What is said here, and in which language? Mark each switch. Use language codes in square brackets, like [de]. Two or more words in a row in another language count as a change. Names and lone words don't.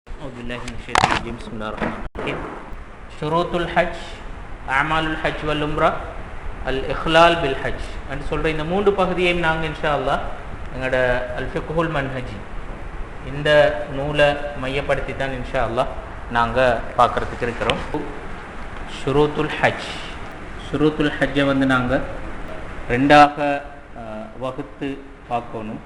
[ar] أعوذ بالله من الشيطان الرجيم بسم الله الرحمن الرحيم شروط الحج أعمال الحج والعمرة الإخلال بالحج [ta] என்று சொல்ற இந்த மூன்று பகுதியையும் நாங்கள் [ar] إن شاء الله [ta] எங்களோட அல்-ஃபிக்ஹுல் மன்ஹஜி இந்த நூலை மையப்படுத்தி தான் [ar] إن شاء الله [ta] நாங்கள் பார்க்குறதுக்கு இருக்கிறோம். [ar] شروط الحج [ta] வந்து நாங்கள் ரெண்டாக வகுத்து பார்க்கணும்.